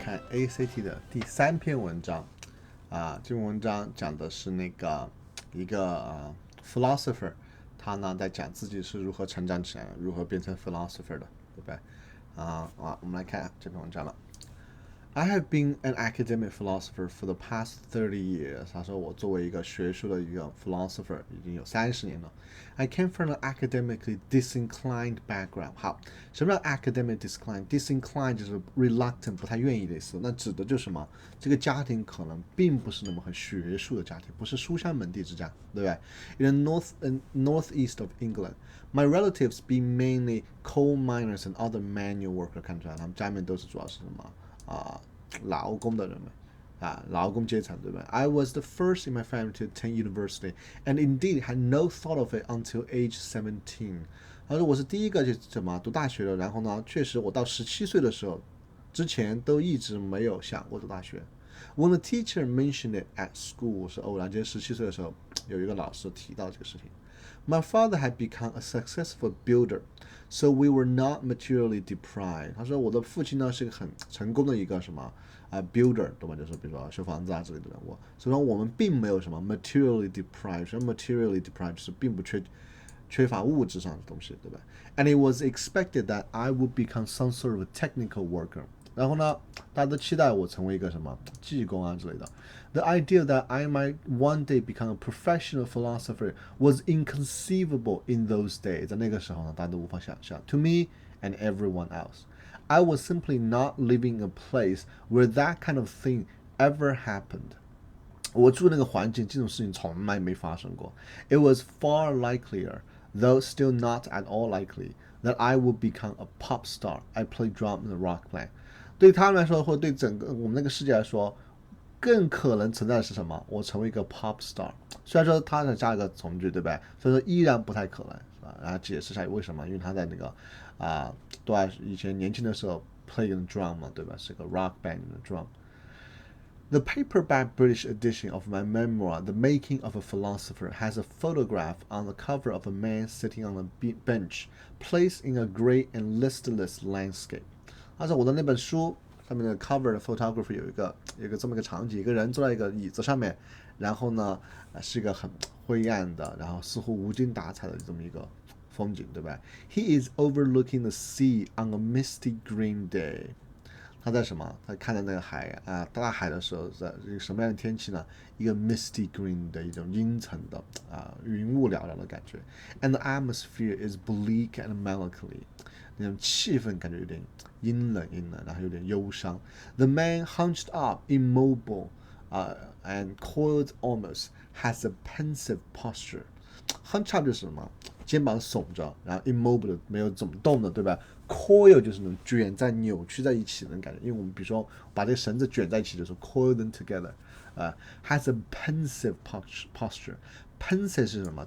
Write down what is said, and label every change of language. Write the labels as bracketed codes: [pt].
[zh] ACT 的第3篇文章这篇文章讲的是一个philosopher， 他呢在讲自己是如何成长起来的，如何变成 philosopher 的，对不对？我们来看这篇文章了。 [en] I have been an academic philosopher for the past 30 years. [zh] 他说我作为一个学术的一个 philosopher 已经有30年了。 [en] I came from an academically disinclined background. [zh] 好，什么叫 [en] academic disinclined？ [zh] 就是 reluctant 不太愿意的意思。那指的就是什么？这个家庭可能并不是那么很学术的家庭，不是书香门第之家，对不对？ [en] In the northeast of England, my relatives being mainly coal miners and other manual workers， [zh] 看出来他们家里面都是主要是什么？劳工的人们劳工阶层，对不对？ [en] I was the first in my family to attend university and indeed had no thought of it until age 17。 [zh] 他说我是第一个去读大学的，然后呢，确实我到17岁的时候之前都一直没有想过读大学。 [en] When the teacher mentioned it at school， [zh] 是偶然间17岁的时候有一个老师提到这个事情。 [en] My father had become a successful builder, so we were not materially deprived。 [zh] 他说我的父亲呢是个很成功的一个builder， 对吧？就是比如说修房子之类的人物，所以说我们并没有什么 materially deprived。什么 materially deprived 就是并不缺乏物质上的东西，对吧？ [en] And it was expected that I would become some sort of a technical worker。 [zh] 然后呢，大家都期待我成为一个技工之类的。 [en] The idea that I might one day become a professional philosopher was inconceivable in those days。 [zh] 在那个时候呢，大家都无法想象。 [en] To me and everyone else, I was simply not living in a place where that kind of thing ever happened。 [zh] 我住那个环境，这种事情从来没发生过。 [en] It was far likelier, though still not at all likely, that I would become a pop star. I play drum in a rock band。 [zh] 对他们来说，或者对整个我们那个世界来说，更可能存在的是什么？我成为一个 pop star。虽然说他再加一个从句，对不对？所以说依然不太可能，是吧？然后解释一下为什么，因为他在对以前年轻的时候 [en] play the drum [zh] 嘛，对吧？是个 rock band 的 drum。 [en] The paperback British edition of my memoir, The Making of a Philosopher, has a photograph on the cover of a man sitting on a bench, placed in a grey and listless landscape。 [zh] 而且我的那本书上面的 cover 的 photography 有一个这么一个场景，一个人坐在一个椅子上面，然后呢是一个很灰暗的，然后似乎无精打采的这么一个风景，对吧？ [en] He is overlooking the sea on a misty green day。 [zh] 他在什么？他看着那个大海的时候，在一个什么样的天气呢？一个 misty green 的一种阴沉的云雾缭绕的感觉。 [en] And the atmosphere is bleak and melancholy。 [zh] 那种气氛感觉有点阴冷，然后有点忧伤。 [en] The man hunched up, immobile, and coiled almost, has a pensive posture。 Hunch up [zh] 就是什么？肩膀耸着，然后 immobile 没有怎么动的，对吧？Coil 就是那种卷在扭曲在一起的感觉，因为我们比如说把这个绳子卷在一起的时候 [en] coil them together。 has a pensive posture。 Pensive [zh] 是什么？